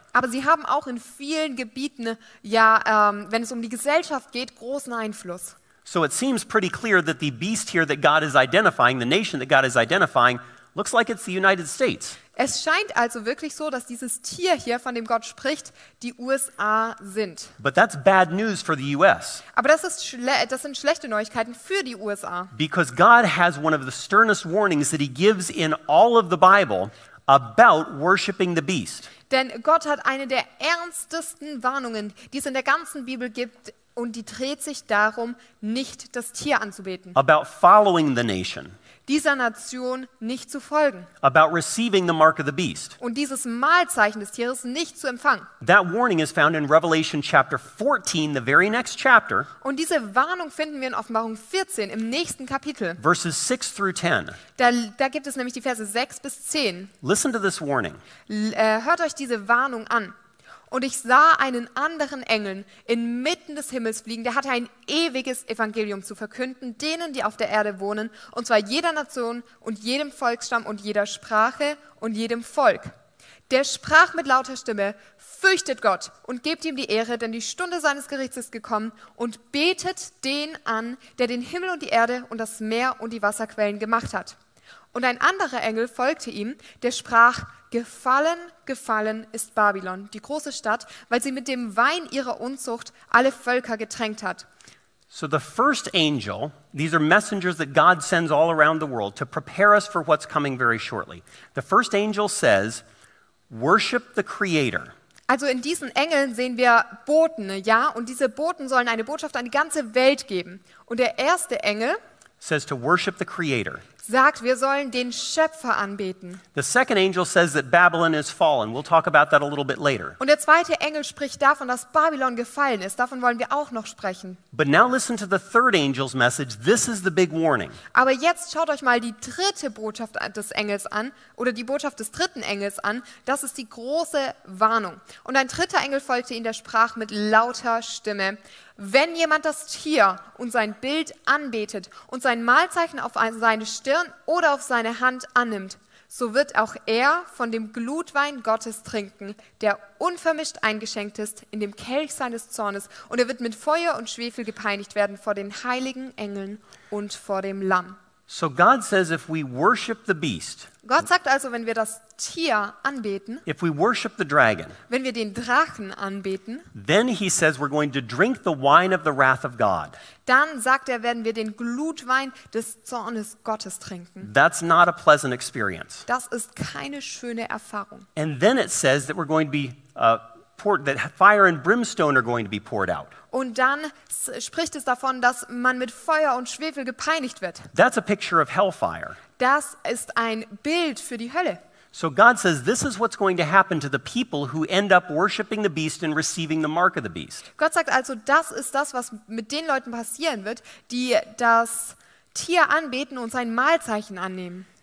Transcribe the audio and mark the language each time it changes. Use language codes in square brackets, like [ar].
[de] Aber sie haben auch in vielen Gebieten, wenn es um die Gesellschaft geht, großen Einfluss. [en] So it seems pretty clear that the beast here that God is identifying, the nation that God is identifying, looks like it's the United States. [de] Es scheint also wirklich so, dass dieses Tier hier, von dem Gott spricht, die USA sind. [en] But that's bad news for the U.S. [de] Aber das sind schlechte Neuigkeiten für die USA. [en] because God has one of the sternest warnings that he gives in all of the Bible about worshiping the beast. [de] Denn Gott hat eine der ernstesten Warnungen, die es in der ganzen Bibel gibt, und die dreht sich darum, nicht das Tier anzubeten, [en] About following the nation, [de] dieser Nation nicht zu folgen [en] about receiving the mark of the beast. [de] und dieses Mahlzeichen des Tieres nicht zu empfangen. [en] That warning is found in Revelation chapter 14, the very next chapter, [de] Und diese Warnung finden wir in Offenbarung 14 im nächsten Kapitel. [en] verses 6 through 10. [de] Da gibt es nämlich die Verse 6 bis 10. [en] Listen to this warning. [de] Hört euch diese Warnung an. Und ich sah einen anderen Engel inmitten des Himmels fliegen, der hatte ein ewiges Evangelium zu verkünden, denen, die auf der Erde wohnen, und zwar jeder Nation und jedem Volksstamm und jeder Sprache und jedem Volk. Der sprach mit lauter Stimme: Fürchtet Gott und gebt ihm die Ehre, denn die Stunde seines Gerichts ist gekommen, und betet den an, der den Himmel und die Erde und das Meer und die Wasserquellen gemacht hat. Und ein anderer Engel folgte ihm, der sprach: Gefallen, gefallen ist Babylon, die große Stadt, weil sie mit dem Wein ihrer Unzucht alle Völker getränkt hat. [en] So the first angel, these are messengers that God sends all around the world to prepare us for what's coming very shortly. The first angel says, worship the Creator. [de] Also in diesen Engeln sehen wir Boten, ja, und diese Boten sollen eine Botschaft an die ganze Welt geben. Und der erste Engel [en] Says to worship the Creator. [de] sagt, wir sollen den Schöpfer anbeten. [en] The second angel says that Babylon is fallen. We'll talk about that a little bit later. [de] Und der zweite Engel spricht davon, dass Babylon gefallen ist. Davon wollen wir auch noch sprechen. [en] But now listen to the third angel's message. This is the big warning. [de] Aber jetzt schaut euch mal die dritte Botschaft des Engels an, oder die Botschaft des dritten Engels an. Das ist die große Warnung. Und ein dritter Engel folgte ihm, der sprach mit lauter Stimme: Wenn jemand das Tier und sein Bild anbetet und sein Mahlzeichen auf seine Stirn oder auf seine Hand annimmt, so wird auch er von dem Glutwein Gottes trinken, der unvermischt eingeschenkt ist in dem Kelch seines Zornes, und er wird mit Feuer und Schwefel gepeinigt werden vor den heiligen Engeln und vor dem Lamm. [en] So God says if we worship the beast, [de] Gott sagt also, wenn wir das Tier anbeten, [en] if we worship the dragon, [de] wenn wir den Drachen anbeten, [en] then he says we're going to drink the wine of the wrath of God. [de] dann sagt er, werden wir den Glutwein des Zornes Gottes trinken. [en] That's not a pleasant experience. [de] Das ist keine schöne Erfahrung. [en] And then it says that we're going to be that fire and brimstone are going to be poured out. [de] Und dann spricht es davon, dass man mit Feuer und Schwefel gepeinigt wird. [en] That's a picture of hellfire. [de] Das ist ein Bild für die Hölle. [en] So God says this is what's going to happen to the people who end up worshiping the beast and receiving the mark of the beast. [de] Gott sagt also, das ist das, was mit den Leuten passieren wird, die das Tier anbeten und sein Mahlzeichen annehmen.